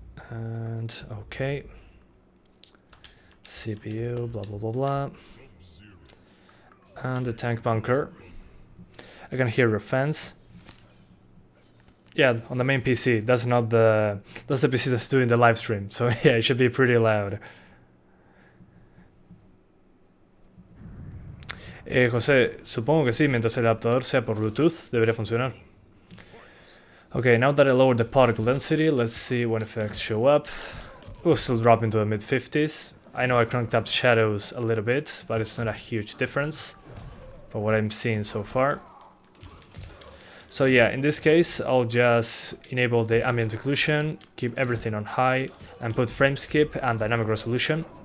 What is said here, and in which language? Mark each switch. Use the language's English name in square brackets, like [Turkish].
[English] And okay. CPU, blah blah blah blah. And the tank bunker. I can hear your fans. Yeah, on the main PC. That's the PC that's doing the live stream. So yeah, it should be pretty loud. [Spanish] José, supongo que sí, mientras el adaptador sea por Bluetooth, debería funcionar. [English] Okay, now that I lowered the particle density, let's see when effects show up. We'll still drop into the mid-50s. I know I cranked up shadows a little bit, but it's not a huge difference for what I'm seeing so far. So yeah, in this case, I'll just enable the ambient occlusion, keep everything on high, and put frame skip and dynamic resolution.